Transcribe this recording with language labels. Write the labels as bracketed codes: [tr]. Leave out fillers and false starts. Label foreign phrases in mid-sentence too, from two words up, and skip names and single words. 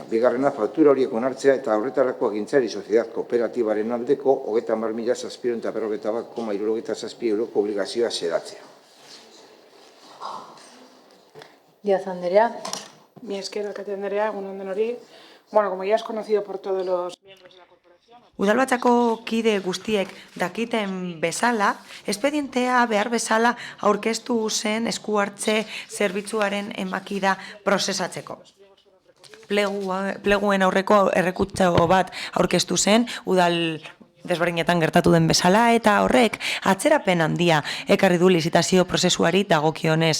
[eu] Bigarrena, faktura horiek onartzea eta horretarako agintzari soziedad kooperatibaren aldeko 30.741,67 euroko obligazioa xedatzea. Díaz Andrea. Mi esker, alkate Andrea, egun onden hori. [es] Bueno, como ya es conocido por todos los miembros de la corporación... [eu] Udalbatzako kide guztiek dakiten bezala, espedientea behar bezala aurkeztu zen esku hartze zerbitzuaren emakida prozesatzeko. Pleguen aurreko errekutxo bat aurkeztu zen, udal desberdinetan gertatu den bezala, eta horrek atzerapen handia ekarri du lizitazio prozesuari dagokionez.